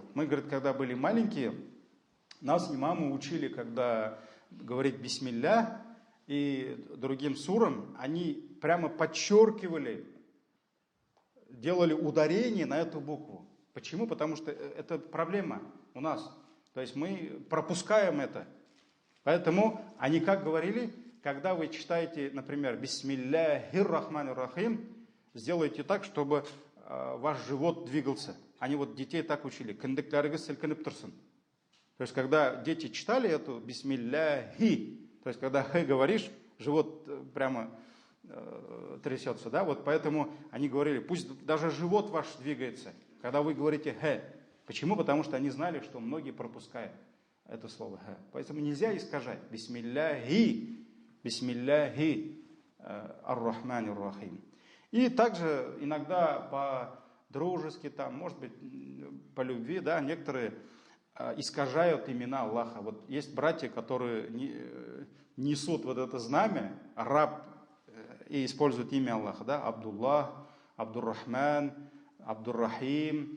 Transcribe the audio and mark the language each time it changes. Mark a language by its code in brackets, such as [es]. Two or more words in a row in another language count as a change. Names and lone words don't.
[ru] Мы, говорит, когда были маленькие, нас имамы учили, когда говорить бисмилля и другим сурам, они прямо подчеркивали, делали ударение на эту букву. Почему? Потому что это проблема у нас. То есть мы пропускаем это. Поэтому они как говорили, когда вы читаете, например, [ar] بسم الله الرحمن الرحيم, [ru] сделайте так, чтобы ваш живот двигался. Они вот детей так учили. То есть, когда дети читали эту бисмилляхи, то есть, когда х говоришь, живот прямо трясется, да, вот поэтому они говорили, пусть даже живот ваш двигается, когда вы говорите х. Почему? Потому что они знали, что многие пропускают это слово х. Поэтому нельзя искажать. [ar] بسم الله الرحمن الرحيم. [ru] И также иногда по-дружески, там, может быть, по любви, да, некоторые искажают имена Аллаха. Вот есть братья, которые несут вот это знамя, раб, и используют имя Аллаха, да, Абдуллах, Абдуррахман, Абдуррахим.